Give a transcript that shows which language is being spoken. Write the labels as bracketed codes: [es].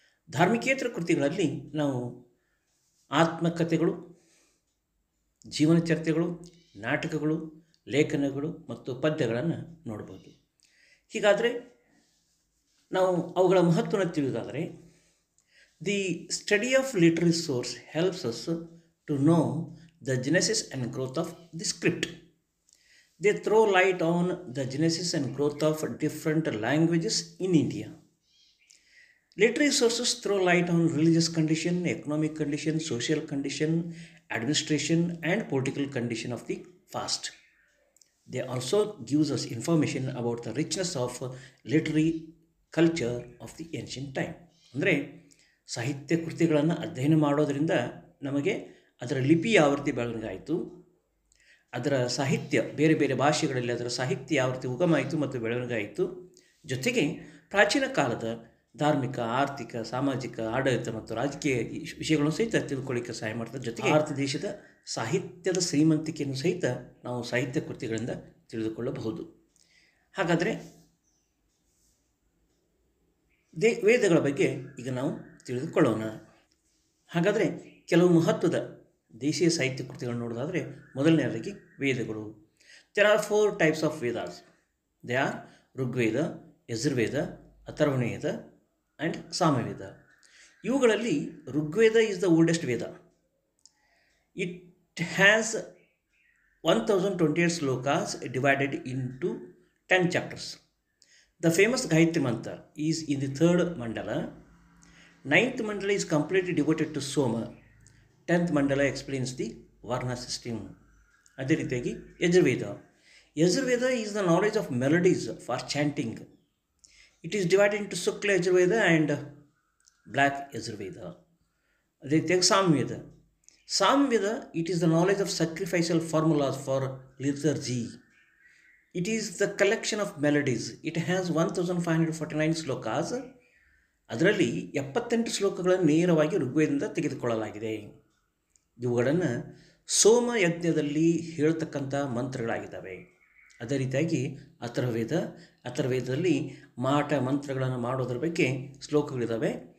[kn] ಧಾರ್ಮಿಕೇತರ ಕೃತಿಗಳಲ್ಲಿ ನಾವು ಆತ್ಮಕಥೆಗಳು, ಜೀವನ ಚರಿತ್ರೆಗಳು, ನಾಟಕಗಳು, ಲೇಖನಗಳು ಮತ್ತು ಪದ್ಯಗಳನ್ನು ನೋಡ್ಬೋದು. ಹೀಗಾದರೆ ನಾವು ಅವುಗಳ ಮಹತ್ವವನ್ನು ತಿಳಿಯೋದಾದರೆ, [en] The study of literary source helps us to know the genesis and growth of the script. They throw light on the genesis and growth of different languages in India. Literary sources throw light on religious condition, economic condition, social condition, administration and political condition of the past. They also gives us information about the richness of literary culture of the ancient time. [kn] ಅಂದರೆ ಸಾಹಿತ್ಯ ಕೃತಿಗಳನ್ನು ಅಧ್ಯಯನ ಮಾಡೋದರಿಂದ ನಮಗೆ ಅದರ ಲಿಪಿ ಯಾವ ರೀತಿ ಬೆಳವಣಿಗೆ ಆಯಿತು, ಅದರ ಸಾಹಿತ್ಯ ಬೇರೆ ಬೇರೆ ಭಾಷೆಗಳಲ್ಲಿ ಅದರ ಸಾಹಿತ್ಯ ಯಾವ ರೀತಿ ಉಗಮ ಆಯಿತು ಮತ್ತು ಬೆಳವಣಿಗೆ ಆಯಿತು, ಜೊತೆಗೆ ಪ್ರಾಚೀನ ಕಾಲದ ಧಾರ್ಮಿಕ, ಆರ್ಥಿಕ, ಸಾಮಾಜಿಕ, ಆಡಳಿತ ಮತ್ತು ರಾಜಕೀಯ ವಿಷಯಗಳನ್ನು ಸಹಿತ ತಿಳ್ಕೊಳ್ಳಿಕ್ಕೆ ಸಹಾಯ ಮಾಡ್ತದೆ. ಜೊತೆಗೆ ಭಾರತ ದೇಶದ ಸಾಹಿತ್ಯದ ಶ್ರೀಮಂತಿಕೆಯನ್ನು ಸಹಿತ ನಾವು ಸಾಹಿತ್ಯ ಕೃತಿಗಳಿಂದ ತಿಳಿದುಕೊಳ್ಳಬಹುದು. ಹಾಗಾದರೆ ವೇದಗಳ ಬಗ್ಗೆ ಈಗ ನಾವು ತಿಳಿದುಕೊಳ್ಳೋಣ. ಹಾಗಾದರೆ ಕೆಲವು ಮಹತ್ವದ ದೇಶೀಯ ಸಾಹಿತ್ಯ ಕೃತಿಗಳನ್ನು ನೋಡೋದಾದರೆ, ಮೊದಲನೆಯದಾಗಿ ವೇದಗಳು. [en] There are 4 types of Vedas. They are Rigveda, Yajurveda, Atharvaveda and Samaveda. ಇವುಗಳಲ್ಲಿ Rigveda is the oldest Veda. It has 1028 shlokas divided into 10 chapters. The famous Gayatri Mantra is in the 3rd mandala. 9th mandala is completely devoted to Soma. 10th mandala explains the Varna system. [kn] ಅದೇ ರೀತಿಯಾಗಿ Yajurveda. [en] Yajurveda is the knowledge of melodies for chanting. It is divided into Shukla Yajurveda and black Yajurveda. [kn] ಅದೇ ರೀತಿಯಾಗಿ Samaveda. [en] Samaveda it is the knowledge of sacrificial formulas for liturgy. It is the collection of melodies. It has 1549 shlokas. [kn] ಅದರಲ್ಲಿ 78 ಶ್ಲೋಕಗಳನ್ನು ನೇರವಾಗಿ ಋಗ್ವೇದದಿಂದ ತೆಗೆದುಕೊಳ್ಳಲಾಗಿದೆ. ಇವುಗಳನ್ನು ಸೋಮಯಜ್ಞದಲ್ಲಿ ಹೇಳ್ತಕ್ಕಂಥ ಮಂತ್ರಗಳಾಗಿದ್ದಾವೆ. ಅದೇ ರೀತಿಯಾಗಿ ಅಥರ್ವವೇದದಲ್ಲಿ ಮಾಟ ಮಂತ್ರಗಳನ್ನು ಮಾಡೋದ್ರ ಬಗ್ಗೆ ಶ್ಲೋಕಗಳಿದ್ದಾವೆ.